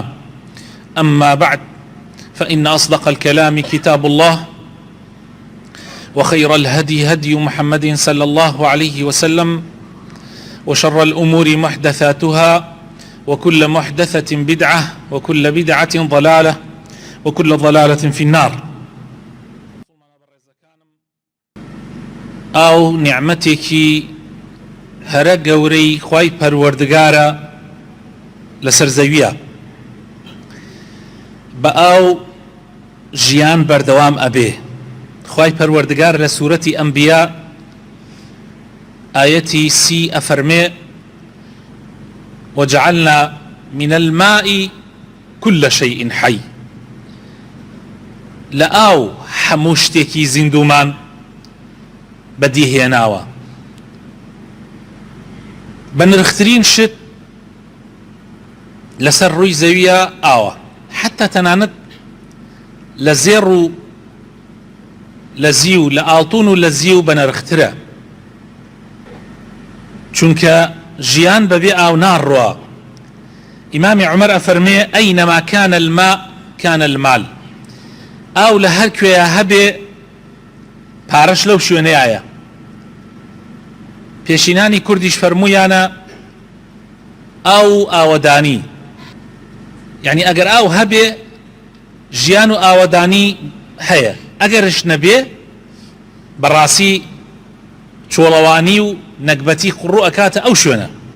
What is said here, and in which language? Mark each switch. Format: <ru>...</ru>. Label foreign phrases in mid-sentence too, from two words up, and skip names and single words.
<ar>أما بعد، فإن أصدق الكلام كتاب الله، وخير الهدي هدي محمد صلى الله عليه وسلم، وشر الأمور محدثاتها، وكل محدثة بدعة، وكل بدعة ضلالة، وكل ضلالة في النار. أو نعمتك</ar> <ckb>هەرە گەورەی خوای پەروەردگارە لەسەر زەویە، بە ئاو ژیان بەردەوام ئەبێ. خوای پەروەردگار لە سوورەتی ئەنبیا ئاەتی 30 ئەفەرمێ:</ckb> <ar>وجعلنا من الماء كل شيء حي.</ar> <ckb>لآو هەموو شتێکی زیندومان بەدیهێناوە. بە نرخترین شت لەسەر ڕووی زەویە ئاوە، حتا تەنانەت لە زێڕ و لە زیو، لە ئاڵتون و لە زیو بە نرخترە، چونکە ژیان بەبێ ئاو ناڕوا. ئیمامی عومەر ئەفەرمێ:</ckb> <ar>ئەینەما کان الماء کان المال.</ar> <ckb>ئاو لە هەر کوێیە هەبێ پارەش لەو شوێنەیە. پێشینانی کوردیش فەرموویانە ئاو ئاوەدانی، یعنی ئەگەر ئاو هەبێ ژیان و ئاوەدانی هەیە، ئەگەرش نەبێ بەڕاستی چۆڵەوانی و نەکبەتی قڕوو ئەکاتە ئەو شوێنە.</ckb>